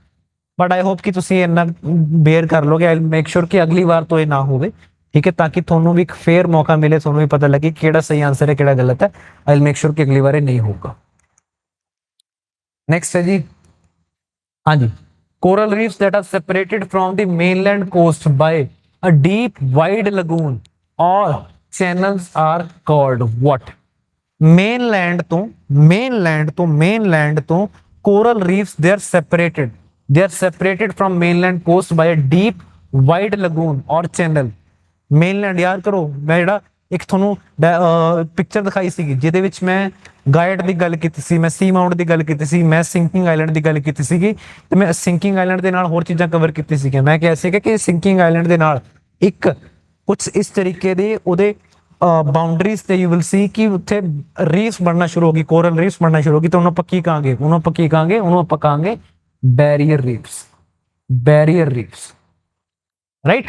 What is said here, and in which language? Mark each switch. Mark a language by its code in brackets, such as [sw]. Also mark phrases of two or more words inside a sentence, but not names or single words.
[en] but I hope [pa] ਕਿ ਤੁਸੀਂ ਇੰਨਾ ਬੇਅਰ ਕਰ ਲੋਗੇ। [en] I will make sure [pa] ਕਿ ਅਗਲੀ ਵਾਰ ਤੋਂ ਇਹ ਨਾ ਹੋਵੇ, ਠੀਕ ਹੈ, ਤਾਂ ਕਿ ਤੁਹਾਨੂੰ ਵੀ ਇੱਕ ਫੇਅਰ ਮੌਕਾ ਮਿਲੇ, ਤੁਹਾਨੂੰ ਵੀ ਪਤਾ ਲੱਗੇ ਕਿਹੜਾ ਸਹੀ ਆਨਸਰ ਹੈ ਕਿਹੜਾ ਗਲਤ ਹੈ। [en] I will make sure [pa] ਕਿ ਅਗਲੀ ਵਾਰ ਇਹ ਨਹੀਂ ਹੋਊਗਾ। ਨੈਕਸਟ ਹੈ ਜੀ, ਹਾਂਜੀ, [en] coral reefs that are separated from the mainland coast by a deep wide lagoon or channels are called what? mainland ਤੋਂ coral reefs they are separated they are separated from mainland coast by a deep wide lagoon or channel। [pa] ਮੇਨਲੈਂਡ ਯਾਦ ਕਰੋ, ਮੈਂ ਜਿਹੜਾ ਇੱਕ ਤੁਹਾਨੂੰ ਪਿਕਚਰ ਦਿਖਾਈ ਸੀਗੀ ਜਿਹਦੇ ਵਿੱਚ ਮੈਂ ਗਾਇਡ ਦੀ ਗੱਲ ਕੀਤੀ ਸੀ, ਮੈਂ [en] sea mount [pa] ਦੀ ਗੱਲ ਕੀਤੀ ਸੀ, ਮੈਂ [en] sinking island [pa] ਦੀ ਗੱਲ ਕੀਤੀ ਸੀਗੀ, ਤੇ ਮੈਂ [en] sinking island [pa] ਦੇ ਨਾਲ ਹੋਰ ਚੀਜ਼ਾਂ ਕਵਰ ਕੀਤੀ ਸੀਗੀਆਂ। ਮੈਂ ਕਿਹਾ ਸੀਗਾ ਕਿ [en] sinking island [pa] ਦੇ ਨਾਲ ਇੱਕ ਕੁਝ ਇਸ ਤਰੀਕੇ ਦੇ ਉਹਦੇ ਬਾਉਂਡਰੀਜ਼ ਤੇ [en] you will see [pa] ਕਿ ਉੱਥੇ ਰੀਫਸ ਬਣਨਾ ਸ਼ੁਰੂ ਹੋ ਗਈ, [en] coral reefs [pa] ਬਣਨਾ ਸ਼ੁਰੂ ਹੋ ਗਈ, ਤਾਂ ਉਹਨੂੰ ਆਪਾਂ ਕੀ ਕਹਾਂਗੇ, ਉਹਨੂੰ ਆਪਾਂ ਕਹਾਂਗੇ [en] barrier reefs, barrier reefs, right.